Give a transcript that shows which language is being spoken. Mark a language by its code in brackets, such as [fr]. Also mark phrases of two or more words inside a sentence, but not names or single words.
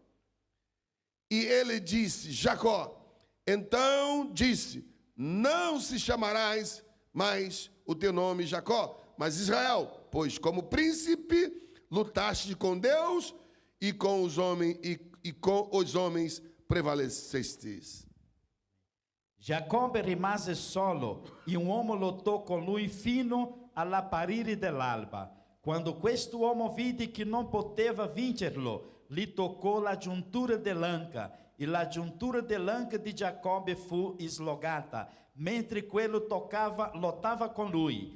[pt] E ele disse: Jacó. Então disse: não se chamarás mais o teu nome Jacó, mas Israel, pois como príncipe lutaste com Deus e com os homens prevalecestes. [it] Giacobbe rimase solo e un uomo lottò con lui fino all'apparire dell'alba. Quando questo uomo vide che non poteva vincerlo, gli toccò la giuntura dell'anca e la giuntura dell'anca di Giacobbe fu slogata, mentre quello lottava con lui.